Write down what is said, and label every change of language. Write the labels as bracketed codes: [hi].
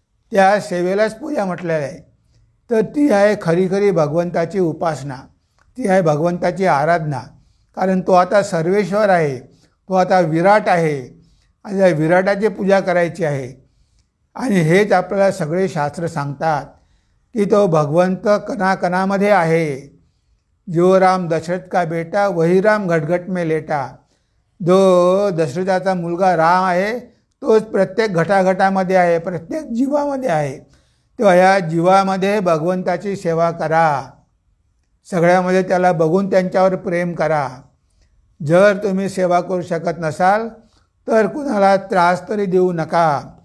[mr] त्या सेवेलाच पूजा म्हटलेलं आहे. तर ती आहे खरी खरी भगवंताची उपासना, ती आहे भगवंताची आराधना. कारण तो आता सर्वेश्वर आहे, तो आता विराट आहे आणि त्या विराटाची पूजा करायची आहे. आणि हेच आपल्याला सगळे शास्त्र सांगतात की तो भगवंत कणाकणामध्ये आहे. [hi] जो राम दशरथ का बेटा वही राम घटघट में लेटा. [mr] जो दशरथाचा मुलगा राम आहे तोच प्रत्येक घटाघटामध्ये आहे, प्रत्येक जीवामध्ये आहे. तेव्हा या जीवामध्ये भगवंताची सेवा करा, सगळ्यामध्ये त्याला बघून त्यांच्यावर प्रेम करा. जर तुम्ही सेवा करू शकत नसाल तर कुणाला त्रास तरी देऊ नका.